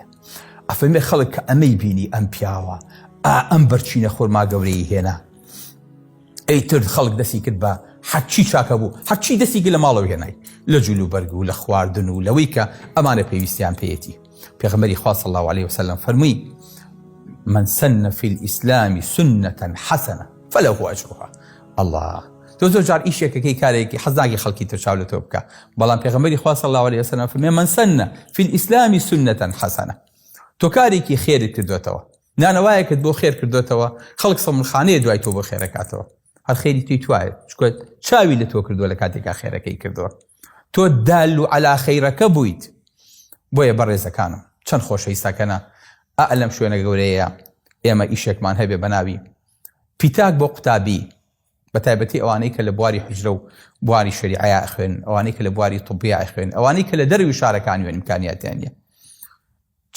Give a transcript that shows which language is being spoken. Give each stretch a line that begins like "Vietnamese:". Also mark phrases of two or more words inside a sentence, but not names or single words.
Central Kurdish: ئەفەرمێ خەڵک کە ئەمەی بینی ئەم پیاوە ئەم بەرچینە خورما گەورەی هێنا، ئەیتر خەڵک دەستی کرد بە هەرچی چاکە بوو، هەرچی دەستی کرد لە ماڵەوە هێنای، لە جلوبەرگ و لە خواردن و لەوەی کە ئەمانە پێویستیان پێیەتی. پێغەمبەری خوا
Arabic: صلی الله عليه وسلم
Central Kurdish: فەرمووی
Arabic: من سن في الإسلام سنة حسنة فله أجرها.
Central Kurdish: الله تۆ زۆر جار ئیشێکەکەی کارێکی حەزناگی خەڵکی تر چاو لە تۆ بکە، بەڵام پێغەمبەری خوا
Arabic: صلی الله عليه وسلم
Central Kurdish: فەرمێ
Arabic: من سن في الإسلام سنة حسنة،
Central Kurdish: تۆ کارێکی خێرت کردوێتەوە، نانەوایەکت بۆ خێر کردوێتەوە، خەڵک سەمونخانەیە دوای تۆ بۆ خێرەکاتەوە، هەر خێری توی توایە، چکۆ چاوی لە تۆ کردووە لە کاتێکا خێرەکەی کردووە، تۆ دال و عەلا خەیرەکە بوویت. بۆیە بەڕێزەکانم چەند خۆشەویستەکەنە ئەلەم شوێنە گەورەیە ئێمە ئیشێکمان هەبێ بەناوی پیتاک بۆ قوتابی، بە تایبەتی ئەوانەی کە لە بواری حجرە و بواری شەریعەیە خوێن، ئەوانەی کە لە بواری طبیە خوێن، ئەوانەی کە لە دەروی شارەکان وێن ئیمکانیاتیان نیە.